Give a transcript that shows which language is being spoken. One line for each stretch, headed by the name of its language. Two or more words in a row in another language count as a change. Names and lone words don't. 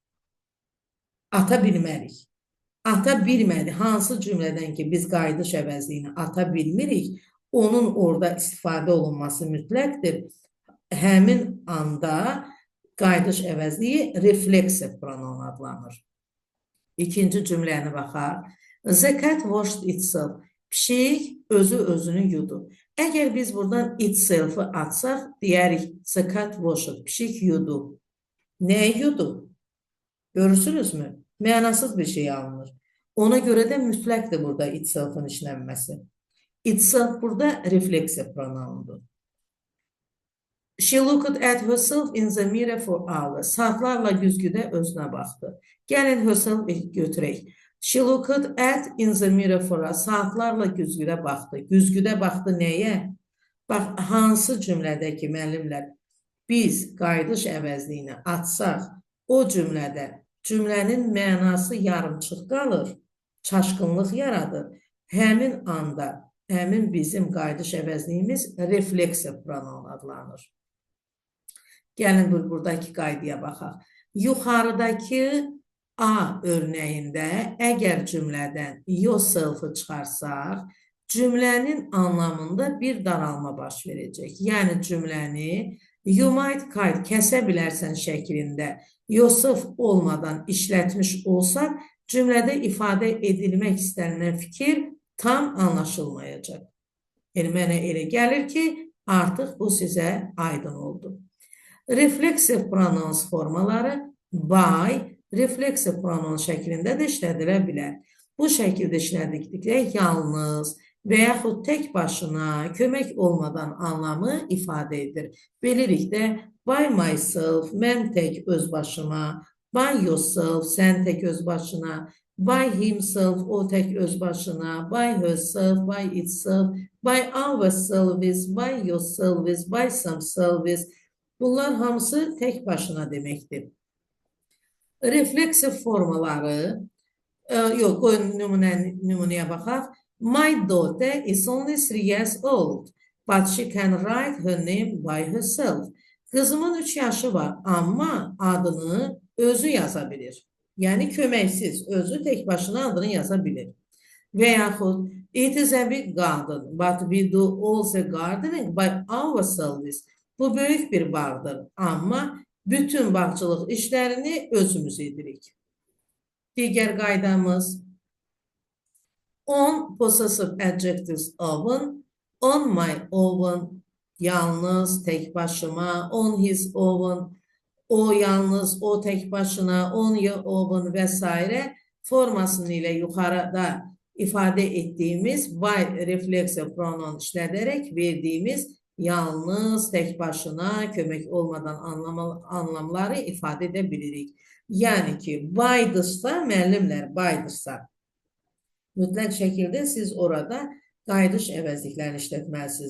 Azerbaijani: Ata bilmərik. Ata bilmədi. Hansı cümlədən ki, biz qayıdış əvəzliyini ata bilmirik, onun orada istifadə olunması mütləqdir. Həmin anda qayıdış əvəzliyi refleksiv pronoun adlanır. İkinci cümləni baxaq.
English: The cat washed itself.
Azerbaijani: Pişik özünü yudu. Əgər biz buradan itself-ı atsaq, deyərik
English: the cat washed.
Azerbaijani: Pişik yudu. Nə yudu? Görürsünüzmü? Mənasız bir şey alınır. Ona görə də mütləqdir burada itself-ın işlənməsi. Itself burada refleksiv pronoundur.
English: She looked at herself in the mirror for hours.
Azerbaijani: Saatlarla güzgüdə özünə baxdı. Gəlin herself götürək.
English: She looked at in the mirror for hours.
Azerbaijani: Saatlarla güzgüdə baxdı. Güzgüdə baxdı nəyə? Bax, hansı cümlədəki müəllimlər biz qayıdış əvəzliyini atsaq, o cümlənin mənası yarımçıq qalır, çaşqınlıq yaradır. Həmin anda, həmin bizim qayıdış əvəzliyimiz refleksiv pronoun adlanır. Gəlin buradakı qaydaya baxaq. Yuxarıdakı A örnəyində əgər cümlədən yourself-ı çıxarsaq, cümlənin anlamında bir daralma baş verəcək. Yəni cümləni
English: you might cut,
Azerbaijani: kəsə bilərsən şəklində yourself olmadan işlətmiş olsaq, cümlədə ifadə edilmək istənilən fikir tam anlaşılmayacaq. Yəni, mənə elə gəlir ki, artıq bu sizə aydın oldu. Refleksiv pronouns formaları by, refleksiv pronoun şəklində də işlədilə bilər. Bu şəkildə işlədikdə yalnız və yaxud tək başına kömək olmadan anlamı ifadə edir. Bilirik də,
English: by myself,
Azerbaijani: mən tək öz başıma,
English: by yourself,
Azerbaijani: sən tək öz başına,
English: by himself,
Azerbaijani: o tək öz başına,
English: by herself, by itself, by ourselves, by yourselves, by themselves.
Azerbaijani: Bunlar hamısı tək başına deməkdir. Refleksiv formaları, qoyun nümunəyə baxaq.
English: My daughter is only 3 years old, but she can write her name by herself.
Azerbaijani: Qızımın 3 yaşı var, amma adını özü yaza bilir. Yəni köməksiz, özü tək başına adını yaza bilir. Və yaxud,
English: it is a big garden, but we do all the gardening by ourselves.
Azerbaijani: Bu böyük bir bağdır, amma bütün bağçılıq işlərini özümüz edirik. Digər qaydamız,
English: on possessive adjectives own, on my own,
Azerbaijani: yalnız, tek başıma,
English: on his own,
Azerbaijani: o yalnız, o tek başına,
English: on your own
Azerbaijani: vesaire formasını ilə yuxarıda
Turkish: ifade ettiğimiz
English: by reflexive pronoun
Azerbaijani: işlədərək verdiyimiz yalnız, tek başına, kömək olmadan anlamları ifade edə bilirik. Yəni ki, by'dırsa, müəllimlər, by'dırsa, mütləq şəkildə siz orada qayıdış əvəzliklərini işlətməlisiniz.